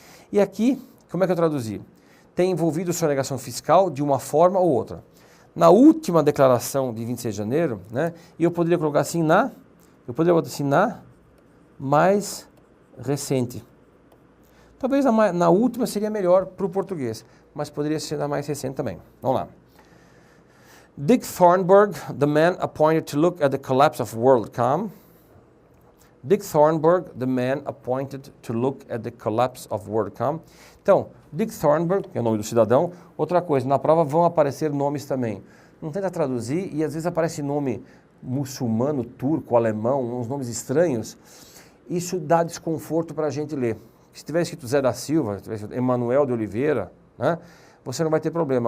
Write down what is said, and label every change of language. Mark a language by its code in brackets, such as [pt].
[pt] E aqui, como é que eu traduzi? Tem envolvido sonegação fiscal de uma forma ou outra. Na última declaração de 26 de janeiro, né, e eu poderia colocar assim eu poderia botar assim na mais recente. Talvez na última seria melhor para o português, mas poderia ser na mais recente também. Vamos lá. [en] Dick Thornburgh, the man appointed to look at the collapse of WorldCom. Dick Thornburgh, the man appointed to look at the collapse of WorldCom. [pt] Então, Dick Thornburgh, que é o nome do cidadão. Outra coisa, na prova vão aparecer nomes também. Não tenta traduzir e às vezes aparece nome muçulmano, turco, alemão, uns nomes estranhos, isso dá desconforto para a gente ler. Se tiver escrito Zé da Silva, se tiver escrito Emanuel de Oliveira, né, você não vai ter problema.